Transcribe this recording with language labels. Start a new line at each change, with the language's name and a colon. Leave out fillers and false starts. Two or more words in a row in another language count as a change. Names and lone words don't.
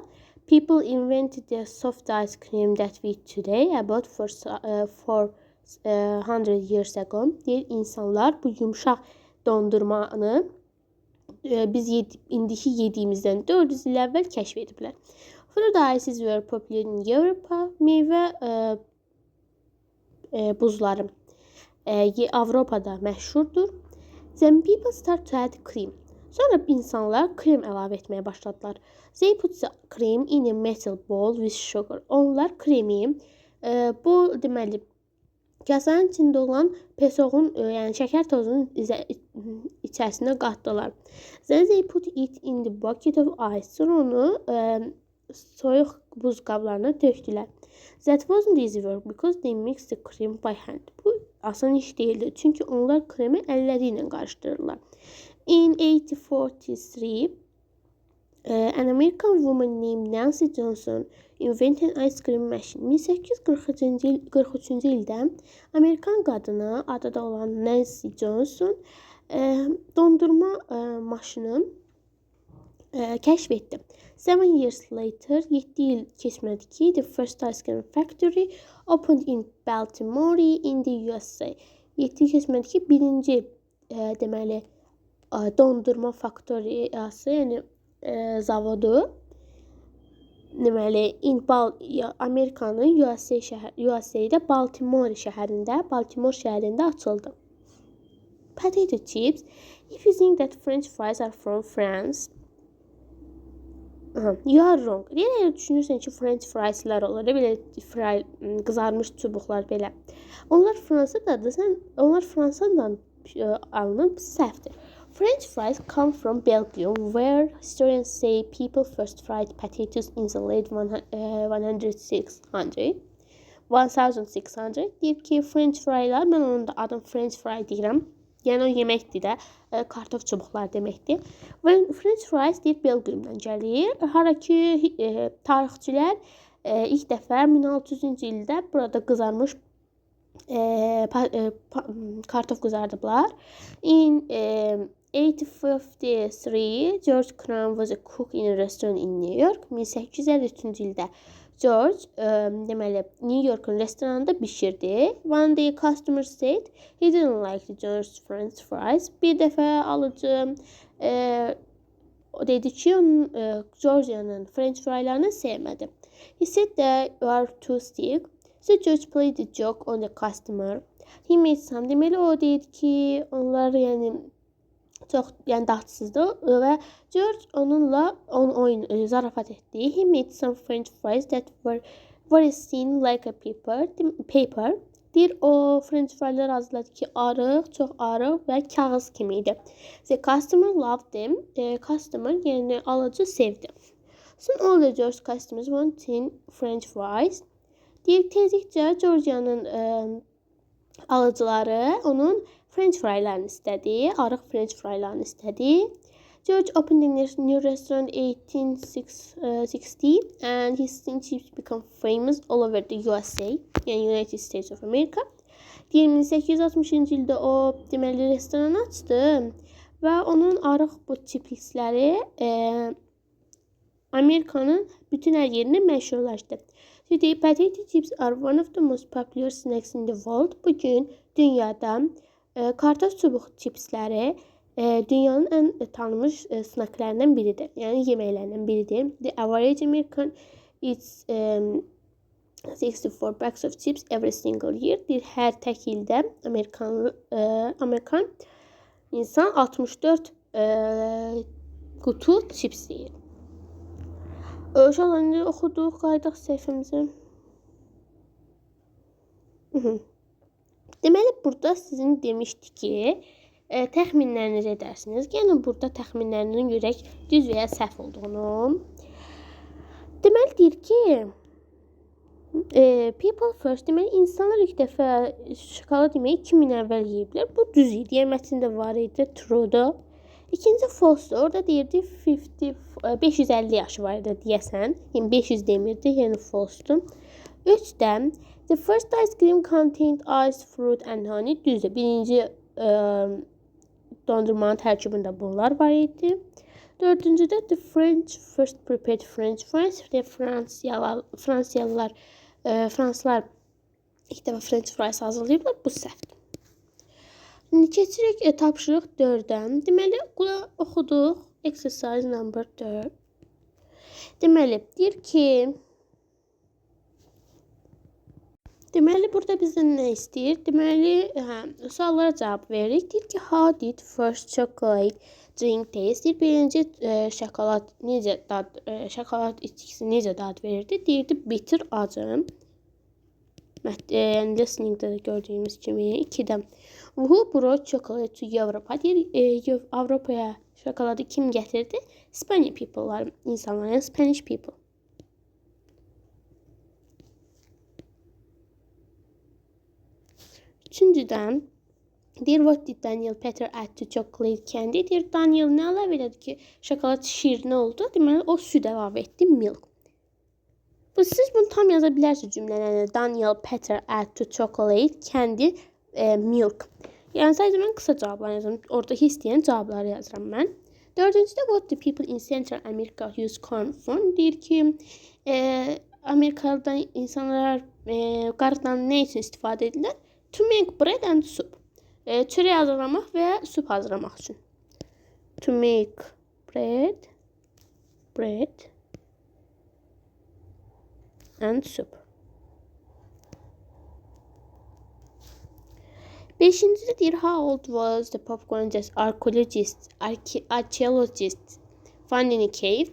English: People invented the soft ice cream that we eat today about 400 years ago.
Azerbaijani: Deyir, insanlar bu yumşaq dondurmanı biz indiki yediyimizdən 400 il əvvəl kəşf ediblər.
English: Fruit ices were popular in Europe.
Azerbaijani: Meyvə buzları Avropada məşhurdur.
English: Then people start to add cream.
Azerbaijani: Sonra insanlar krem əlavə etməyə başladılar.
English: They put the cream in a metal bowl with sugar.
Azerbaijani: Onlar kremi bu deməli kasanın içində olan pesoğun, yəni şəkər tozunun içərisinə qatdılar.
English: Then they put it in the bucket of ice.
Azerbaijani: Sonra onu soyuq buz qablarına tökdülər.
English: That wasn't easy work because they mixed the cream by hand.
Azerbaijani: Bu asan iş değildi. Çünki onlar kremi əlləri ilə qarışdırırlar.
English: In 1843, an American woman named Nancy Johnson invented an ice cream machine.
Azerbaijani: 1843-cü ildə Amerikan qadını adı da olan Nancy Johnson dondurma maşını kəşf etdi. 7
English: years later,
Azerbaijani: 7 il keçmədi ki,
English: the first ice cream factory opened in Baltimore in the USA.
Azerbaijani: 7 il keçmədi ki, birinci deməli dondurma faktoriyası, yəni zavodu deməli Amerikanın USA-də Baltimore şəhərində açıldı.
English: Potato chips. If you think that French fries are from France, you are wrong. Deyir, düşünürsən ki, French frieslər olur, belə qızarmış çubuqlar belə. Onlar Fransadan alınıb, səhvdir. French fries come from Belgium, where historians say people first fried potatoes in the late 1600.
Azerbaijani: Deyir ki,
English: French frylar,
Azerbaijani: mən onun da adım
English: French fry
Azerbaijani: deyirəm. Yəni o yeməkdir də, kartof çubuqlar deməkdir. Və
English: French fries
Azerbaijani: deyir Belgiumdan gəlir. Hara ki tarixçilər ilk dəfə 1600-cü ildə burada qızarmış kartof qızardıblar.
English: In 1853, George Crumb was a cook in a restaurant in New York.
Azerbaijani: 1853-cü ildə George deməli New York'un restoranında bişirdi.
English: One day customer said he didn't like the George's French fries.
Azerbaijani: Bir dəfə alıcı dedi ki, Georgia'nın
English: French frylarını
Azerbaijani: sevmədi.
English: He said they were too stiff. So George played the joke on the customer. He made some.
Azerbaijani: Deməli o deyir ki, onlar yəni çox dadsızdır və George onunla oyun zarafat etdi.
English: He made some French fries that were very thin like a paper.
Azerbaijani: Deyir, o
English: French frylar
Azerbaijani: hazırladı ki, çox arıq və kağız kimi idi.
English: The customer loved them.
Azerbaijani: Customer, yəni alıcı sevdi.
English: Soon all the George customers wanted French fries.
Azerbaijani: Deyib tezlikcə Georgia'nın alıcıları onun
English: French fry'larını
Azerbaijani: istədi, arıq
English: French fry'larını
Azerbaijani: istədi.
English: George opened a new restaurant in 1860 and his chips became famous all over the USA, yani United States of America.
Azerbaijani: 1860-cı ildə o deməli restoran açdı və onun arıq bu chipsləri Amerikanın bütün hər yerində məşhurlaşdı. Today, potato chips are one of the most popular snacks in the world. Bugün dünyada kartof çubuq chipsləri dünyanın ən tanınmış snacklarından biridir. Yəni yeməklərindən biridir.
English: The average American eats 64 bags of chips every single year.
Azerbaijani: Hər tək ildə Amerikan insan 64 qutu chips yeyir. Uşaqlarını oxuduq, qaydaq səhifəmizə. Deməli, burada sizin demişdi ki, təxminlərinizi edərsiniz. Yəni, burada təxminlərinin görək düz və ya səhv olduğunu. Deməli, deyir ki,
English: people first,
Azerbaijani: deməli, insanlar ilk dəfə şokolad yeməyi 2000 əvvəl yeyiblər. Bu düz idi, yəni mətndə var idi, true'da. İkinci false, orada deyirdi 550 yaşı var idi deyəsən. Yəni 500 demirdi, yəni false'dur.
English: 3-də the first ice cream contained ice, fruit and honey.
Azerbaijani: Düzdür, birinci dondurmanın tərkibində bunlar var idi.
English: 4-cüdə the French first prepared French fries.
Azerbaijani: Fransızlar ilk dəfə
English: French fries
Azerbaijani: hazırlayıblar. Bu səhvdir. Şimdi keçirik tapşırıq 4-dən. Deməli, oxuduq.
English: Exercise number 4.
Azerbaijani: Deməli, deyir ki, burada bizdən nə istəyir? Deməli, suallara cavab veririk. Deyir ki,
English: how did first chocolate drink taste?
Azerbaijani: Deyir, birinci şokolad içkisi necə dad verirdi? Deyirdi, bitter, acı. Yəni, listeningdə də gördüyümüz kimi. 2-də,
English: who brought chocolate to Europa?
Azerbaijani: Deyir, Avropaya şokoladı kim gətirdi?
English: Spanish people'lar,
Azerbaijani: insanlar, yəni
English: Spanish people.
Azerbaijani: 3-cüdən, deyir,
English: what did Daniel Peter add to chocolate candy?
Azerbaijani: Deyir, Daniel nə əlavə elədi ki, şokolad şirinə oldu? Deməli, o süd əlavə etdi, milk. Siz bunu tam yaza bilərsiniz cümlələrlə.
English: Daniel Peter add to chocolate candy milk.
Azerbaijani: Yəni, sadəcə mən qısa cavablar yazıram. Oradakı istəyən cavabları yazıram mən. 4-cüdə,
English: what do people in Central America use corn for?
Azerbaijani: Deyir ki, Amerikada insanlar qarıdan nə üçün istifadə edirlər?
English: To make bread and soup.
Azerbaijani: Çörək hazırlamaq və soup hazırlamaq üçün.
English: To make bread and soup.
Azerbaijani: 5-ci deyir,
English: how old was the popcorn archaeologist found in a cave?